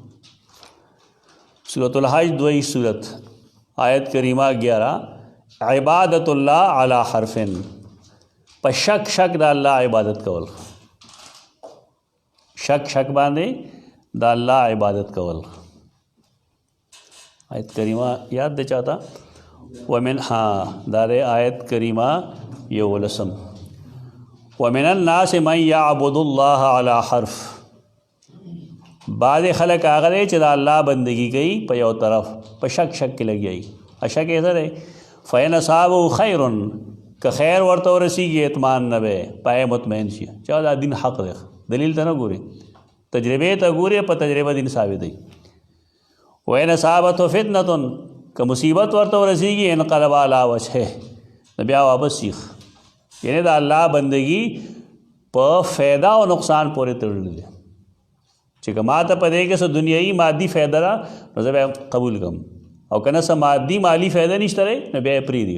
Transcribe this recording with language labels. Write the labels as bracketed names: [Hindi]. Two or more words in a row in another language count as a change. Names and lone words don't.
[Pashto] سورۃ الحج 2 سورت آیت کریمه 11 [Arabic] عبادت الله علی حرفن، [Pashto] په شک شک د الله عبادت کول. شک شک باندې د الله عبادت کول. آیت کریمه یاد دی چاته؟ ومن دا دی آیت کریمه 11 [Arabic] ومن الناس من یعبد الله علی حرف. [Pashto] بعض خلق هغه دی چې د الله بندگی کوي په یو طرف، په شک شک کې لګیایي. شک یې څه دی؟ [Arabic] فإن أصابه خیر، [Pashto] که خیر ورته ورسیږي اطمینان نه وی، پای مطمئن شي چې دا دین حق دی. دلیل ته نه ګوري، تجربې ته ګوري، په تجربه دین ثابت دی. [Arabic] وإن أصابته فتنة، [Pashto] که مصیبت ورته ورسیږي [Arabic] انقلب علی وجهه، [Pashto] نو بیا واپس شي. یعنی د الله بندگی په فایده او نقصان پورې تړلی دی. چې که ما ته په دې کې څه دنیایي مادي فایده ده نو زه بیا قبول کړم، او که نه څه مادي مالي فایده نشته دی نو بیا یې پرېږدي.